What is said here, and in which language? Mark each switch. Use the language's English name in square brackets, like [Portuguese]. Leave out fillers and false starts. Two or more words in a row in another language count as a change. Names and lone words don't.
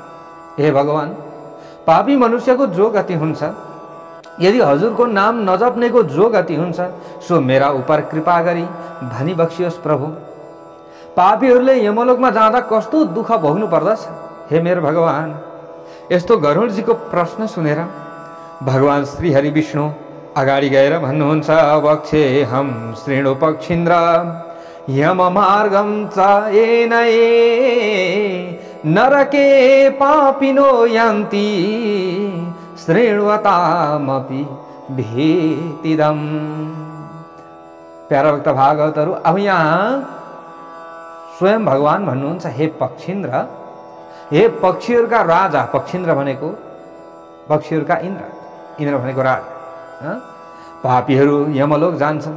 [Nepali] हे भगवान, पापी मनुष्यको जो गति हुन्छ, यदि हजुरको नाम नजप्नेको जो गति हुन्छ, सो मेरा उपर कृपा गरी भनी बक्सियोस् प्रभु। पापीहरूले यमलोकमा जाँदा कस्तो दुःख भोग्नु पर्दछ हे मेरो भगवान। यस्तो गरुडजीको प्रश्न सुनेर भगवान श्री हरि विष्णु अगाडि गएर भन्नुहुन्छ, [Sanskrit] वक्षे हम श्रेणु पक्षिन्द्र यम मार्गम च एनये नरके पापिनो यान्ति श्रेणुवतामपि भीतिदम। [Nepali] प्यारा भक्त भागवतहरू, अब यहाँ स्वयं भगवान भन्नुहुन्छ, हे पक्षिन्द्र, हे पक्षीहरूका राजा। पक्षिन्द्र भनेको पक्षीहरूका इन्द्र, इन्द्र भनेको राजा। पापीहरू यमलोक जान्छन्।